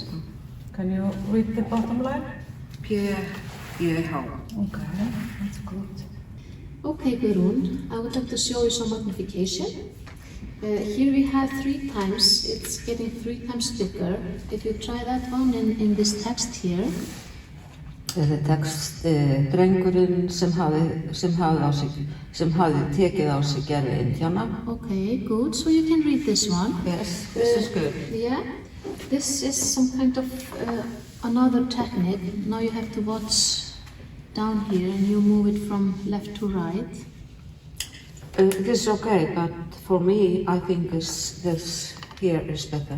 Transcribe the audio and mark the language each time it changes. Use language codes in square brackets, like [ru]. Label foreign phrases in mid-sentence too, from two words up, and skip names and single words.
[en] Can you read the bottom line? P.H. Okay, that's good. Okay, Guðrún, I would like to show you some magnification. Here we have 3 times. It's getting 3 times bigger. If you try that one in this text here. [is] Þetta tekst drengurinn sem hafði tekið á sig gerfi Indíana. [en] Okay, good. So you can read this one. Yes, this is good. Yeah, this is some kind of another technique. Now you have to watch down here and you move it from left to right. This is okay, but for me, I think this here is better.